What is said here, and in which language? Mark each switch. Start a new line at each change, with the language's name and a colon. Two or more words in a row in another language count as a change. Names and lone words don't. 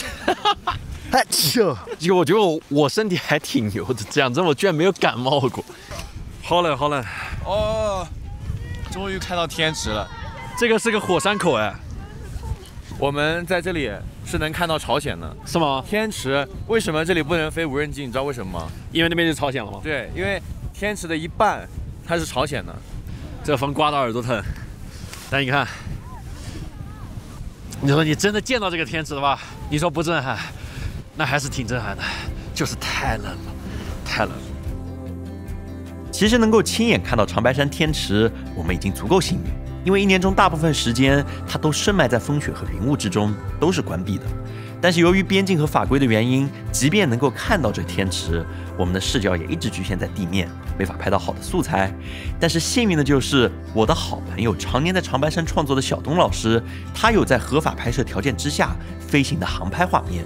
Chinese: 結果我覺得我身體還挺牛的，講真我居然沒有感冒過。好冷好冷。哦，終於看到天池了。這個是個火山口哎，我們在這裡是能看到朝鮮的，是嗎？天池為什麼這裡不能飛無人機？你知道為什麼嗎？因為那邊就朝鮮了嗎？對，因為天池的一半它是朝鮮的。這風刮到耳朵疼，但你看，你說你真的見到這個天池的話，你說不震撼，那還是挺震撼的，就是太冷了，太冷了。其實能夠親眼看到長白山天池，我們已經足夠幸運。因為1年中大部分時間，它都深埋在風雪和雲霧之中，都是關閉的。但是由於邊境和法規的原因，即便能夠看到這天池，我們的視角也一直局限在地面，沒法拍到好的素材。但是幸運的就是，我的好朋友常年在長白山創作的小東老師，他有在合法拍攝條件之下飛行的航拍畫面。